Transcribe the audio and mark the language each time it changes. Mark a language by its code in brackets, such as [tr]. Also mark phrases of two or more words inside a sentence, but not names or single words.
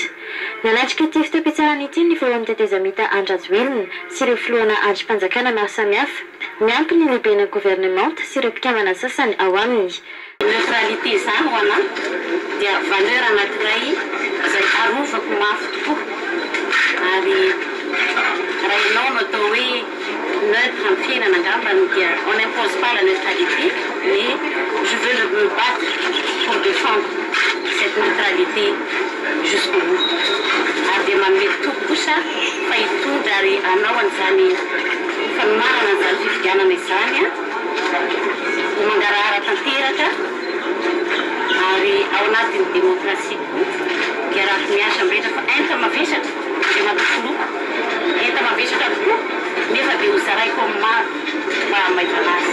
[mg] Nalatrika ity fitaom-pitsarana ity ny voalohany tetezamita Andrajoelina sy ireo filohana andrim-panjakana maro samihafa miampy ny lehiben'ny gouvernemanta sy ireo mpikambana sasany ao aminy. Neutralité zany ho anahy dia valeur anankiray izay arovako mafy tokoa ary raha ianao no atao hoe neutre amin'ny fiainana angambany dia [fr] on n'impose pas la neutralité mais je veux me battre pour défendre cette neutralité jusqu'au bout [mg] ary dia manome toko kosa fa hitondra ary anao an'izany fanomarana an'izany fifidianana izany ho mangarahara tanteraka ary ao anatin'ny demokrasia dia raha miasa mirehetra fa enta mavesatra dia mampifoloa enta mavesatra tokoa nefa dia ho zaraiko amin'ny maro mba hamaivana azy.